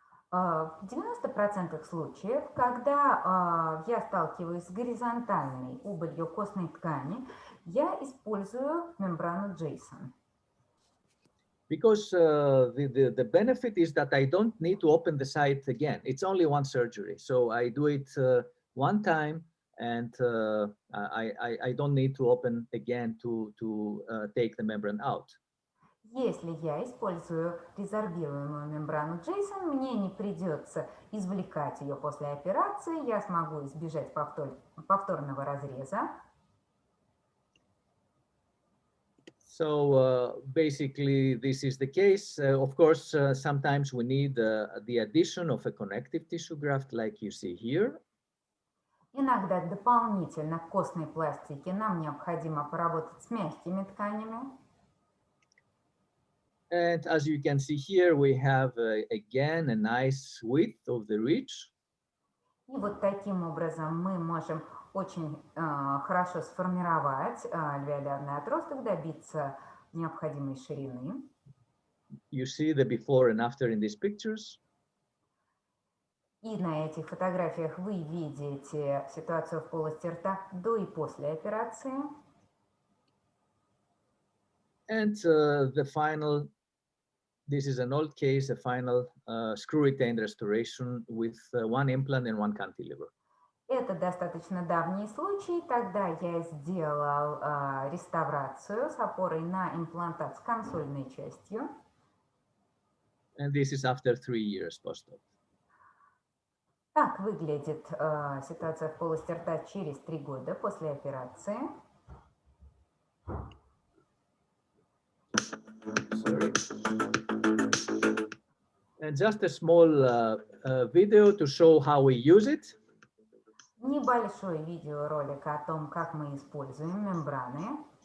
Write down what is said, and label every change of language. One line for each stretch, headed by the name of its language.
Russian: В 90% случаев, когда я сталкиваюсь с горизонтальной убылью костной ткани, я использую мембрану Jason.
English: Because the benefit is that I don't need to open the site again. It's only one surgery. So I do it one time, and I don't need to open again to take the membrane out.
Russian: Если я использую резорбируемую мембрану Jason, мне не придется извлекать ее после операции, я смогу избежать повторного разреза.
English: So basically, this is the case. Of course, sometimes we need the addition of a connective tissue graft, like you see here.
Russian: Иногда дополнительно к костной пластике нам необходимо поработать с мягкими тканями.
English: And as you can see here, we have again a nice width of the ridge.
Russian: И вот таким образом мы можем очень хорошо сформировать альвеолярный отросток, добиться необходимой ширины.
English: You see the before and after in these pictures.
Russian: И на этих фотографиях вы видите ситуацию в полости рта до и после операции.
English: And the final, this is an old case, a final screw retained restoration with one implant and one cantilever.
Russian: Это достаточно давний случай. Тогда я сделал реставрацию с опорой на имплантат с консольной частью.
English: And this is after 3 years post-op.
Russian: Так выглядит ситуация в полости рта через 3 года после операции.
English: Sorry. And just a small video to show how we use it.
Russian: Небольшой видеоролик о том, как мы используем мембраны.